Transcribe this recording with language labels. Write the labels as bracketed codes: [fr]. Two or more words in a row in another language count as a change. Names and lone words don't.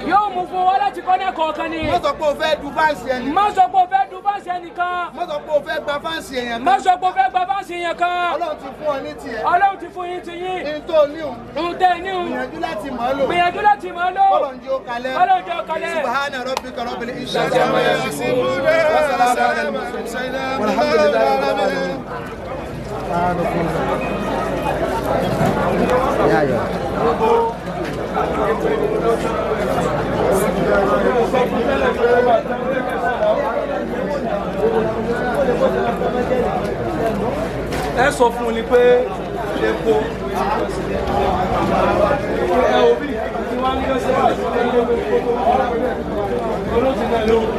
[yo] Yóò mú fún wa láti kọ́nà kọ̀ọ̀kan ni. Má sọ pé o fẹ́ du fáǹsì ẹni. Má sọ pé o fẹ́ du fáǹsì ẹnìkan. Má sọ pé o fẹ́ gba fáǹsì èèyàn Má kan. sọ pé o fẹ́ gba fáǹsì yẹn kan. Ọlọ́run ti fún ọ ní tiẹ̀. Ọlọ́run ti fún yín ti yín. Ní tó ní òun. Ohun tẹ́ ẹ ní òun. Gbìyànjú láti mọ̀ ọ́ lò. Gbìyànjú láti mọ̀ ọ́ lò. Ọlọ́run jẹ́ ó kalẹ̀. Ọlọ́run jẹ́ ó kalẹ̀. [ar] سبحان ربك رب العزة عما يصفون وسلام على المرسلين. والحمد لله رب العالمين. [yo] Ẹ sọ fún un ni pé epo ẹ ò bí tí wọ́n ń gbé sí olóòtú náà ló